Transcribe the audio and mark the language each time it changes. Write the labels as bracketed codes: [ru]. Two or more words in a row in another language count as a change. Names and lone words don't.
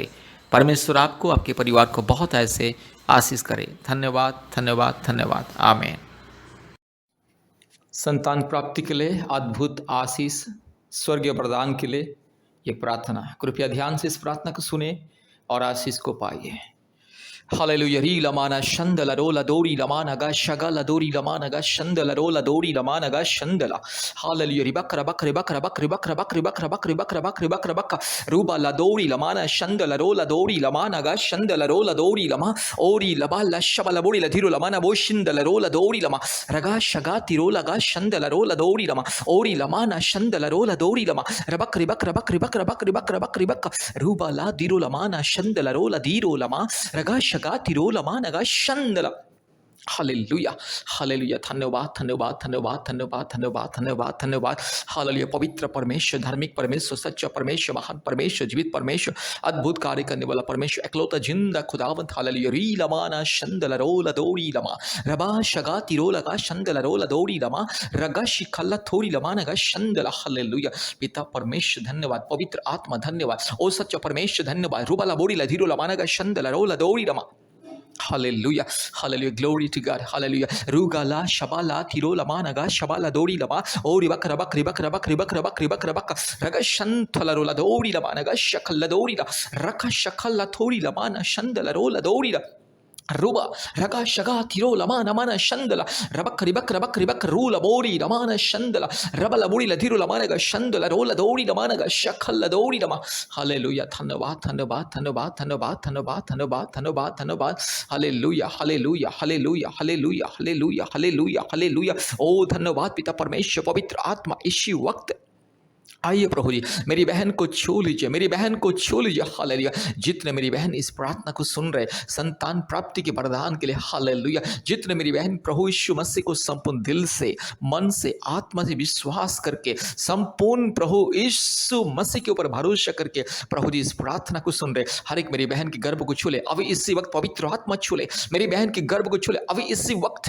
[hi] परमेश्वर आपको, आपके परिवार को बहुत ऐसे आशीष करे। धन्यवाद, धन्यवाद, धन्यवाद। आमीन। संतान प्राप्ति के लिए अद्भुत आशीष, स्वर्गीय वरदान के लिए ये प्रार्थना, कृपया ध्यान से इस प्रार्थना को सुने और आशीष को पाइए। हालेलुया। री लमाना शंदला रोला दोरी लमानगा शगला दोरी लमानगा शंदला रोला दोरी लमानगा शंदला। हालेलुया। रिबकरा बकरे बकरा बकरे बकरा बकरे बकरा बकरे बकरा बकरे बकरा बक्का रूबा ला दोरी लमाना शंदला रोला दोरी लमानगा शंदला रोला दोरी लमा ओरी लबाला शबला बोरी ला धीरो लमाना बो शिंदला रोला दोरी लमा रगा शगा तिरोला गा शंदला रोला दोरी लमा ओरी लमाना शंदला रोला दोरी लमा रबकरे बकरा बकरे बकरा बकरे बकरा बकरे बक्का रूबा ला धीरो लमाना शंदला रोला धीरो लमा रगा तिरोलमानगा शंदला। हालेलुया, हालेलुया। धन्यवाद, धन्यवाद, धन्यवाद, धन्यवाद, धन्यवाद, धन्यवाद, धन्यवाद। हालेलुया। पवित्र परमेश्वर, धार्मिक परमेश्वर, सच्चा परमेश्वर, महान परमेश्वर, जीवित परमेश्वर, अद्भुत कार्य करने वाला परमेश्वर, एकलौता जिंदा खुदावंत। हालेलुया। री लमाना शंदला रोला दोरी लमा रबा शगा तिरोलगा शंदला रोला दोरी लमा रगा शिखल्ला थोरी लमानगा शंदला। हालेलुया। पिता परमेश्वर धन्यवाद, पवित्र आत्मा धन्यवाद, ओ सच्चा परमेश्वर धन्यवाद। रूबाला बोरी ला धीरो लमानगा शंदला रोला दोरी लमा। हालेलुया, हालेलुया, [en] Glory to God, [hi] हालेलुया। रूगाला शबाला थिरो लमानगा शबाला दौड़ी लमा ओ रिबक रबक रिबक रबक रिबक रबक रिबक रबक रग शंथला रोला दौड़ी लमानगा शकल दौड़ी रख शकल थोड़ी लमाना शंदला रोला दौड़ी रुबा रगा शगा थिरो लमाना माना शंदला रबक रिबक रबक रिबक रूला बोरी लमाना शंदला रबला बोरी लधिरो लमानगा शंदला रोला दौड़ी लमानगा शकल दौड़ी लमा। हालेलुया, धन्यवाद धन्यवाद धन्यवाद धन्यवाद धन्यवाद धन्यवाद धन्यवाद धन्यवाद। हालेलुया हालेलुया हालेलुया हालेलुया हालेलुया हालेलुया हालेलुया। ओ धन्यवाद पिता परमेश्वर, पवित्र आत्मा इसी वक्त आइए प्रभु जी, मेरी बहन को छू लीजिए, मेरी बहन को छू लीजिए। हालेलुया, जितने मेरी बहन इस प्रार्थना को सुन रहे संतान प्राप्ति के वरदान के लिए, हालेलुया, जितने मेरी बहन प्रभु यीशु मसीह को संपूर्ण दिल से, मन से, आत्मा से विश्वास करके, संपूर्ण प्रभु यीशु मसीह के ऊपर भरोसा करके प्रभु जी इस प्रार्थना को सुन रहे, हर एक मेरी बहन के गर्भ को छू ले अभी इसी वक्त, पवित्र आत्मा छू ले मेरी बहन के गर्भ को छू ले अभी इसी वक्त।